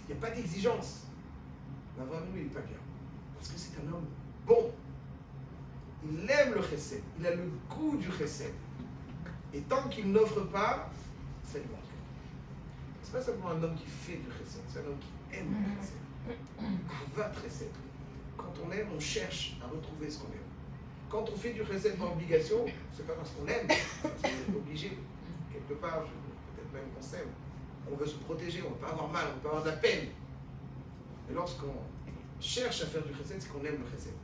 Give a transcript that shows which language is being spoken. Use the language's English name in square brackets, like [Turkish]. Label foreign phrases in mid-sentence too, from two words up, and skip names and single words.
[French] Il n'y a pas d'exigence. Mais Avraham Avinu, il n'est pas bien. Parce que c'est un homme bon. Il aime le chesed. Il a le goût du chesed. Et tant qu'il n'offre pas, ça lui manque. C'est pas simplement un homme qui fait du chesed, c'est un homme qui aime le chesed. [Hebrew] Ahavat chesed. [French] Quand on aime, on cherche à retrouver ce qu'on aime. Quand on fait du chesed par obligation, c'est pas parce qu'on aime, parce qu'on est obligé. Quelque part, peut-être même qu'on s'aime. On veut se protéger, on ne veut pas avoir mal, on ne veut pas avoir de la peine. Mais lorsqu'on cherche à faire du chesed, c'est qu'on aime le chesed.